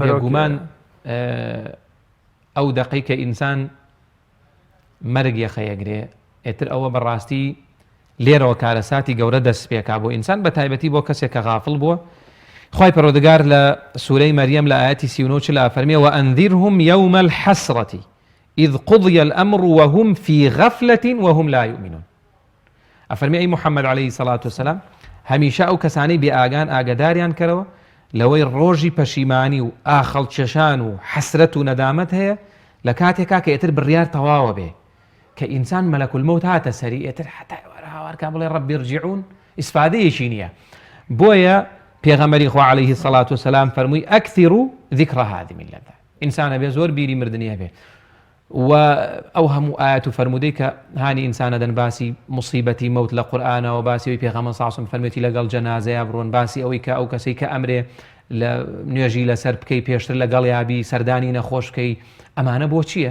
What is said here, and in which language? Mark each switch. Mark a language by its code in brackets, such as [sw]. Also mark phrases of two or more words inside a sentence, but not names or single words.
[ckb] بەرەگومان ئەو دەقەی کە ئینسان مەرگ یەخەیەگرێ ئێتر ئەوە بەڕاستی لێرەوە کارەساتی گەورە دەست پێکا بۆ ئینسان بە تایبەتی بۆ کەسێک کە غافڵ بووە. خوای پەروەردگار لە سوورەی مەریەم لە ئاەتی 39 لا فەرمێ [ar] وأنذرهم يوم الحسرة إذ قضي الأمر وهم في غفلة وهم لا يؤمنون. [ckb] ئەفەرمێ ئەی محەممەد [ar] عليه الصلاة والسلام [ckb] هەمیشە ئەو کەسانەی بێ ئاگان ئاگداریان کەرەوە لەوەی ڕۆژی پەشیمانی و ئاخەڵ چێشان و حەسرەت و نەدامەت هەیە لە کاتێکا کە ئێتر بڕیار تەواوە بێ کە ئینسان [ar] مەلەک المەوت [ckb] هاتە سەری ئێتر حتا هاوارکە بڵێ [ar] ڕەبی ڕجیعون [ckb] ئیسفادەیەکی نییە. بۆیە پێغەمبەری خوا [ar] عليه الصلاة والسلام [ckb] فەرمووی [ar] ئەکثروا ذکر هذه اللذة [ckb] ئینسانە بێ زۆر بیری مردنیە بێ و ئەو هەموو ئاەت و فەرمودەی کە هانی ئینسانە دەن باسی مصیبەتی مەوت لە قورئانەوە باسی ئەوی پێغەمبەر [ar] صلی الله علیه و سلم [ckb] فەرمێتی لەگەڵ جەنازەیە بڕۆن باسی ئەوەی کە ئەو کەسەی کە ئەمرێ لە نوێژی لەسەر بکەی پێشتر لەگەڵ یابی سەردانی نەخۆش بکەی ئەمانە بۆ چییە؟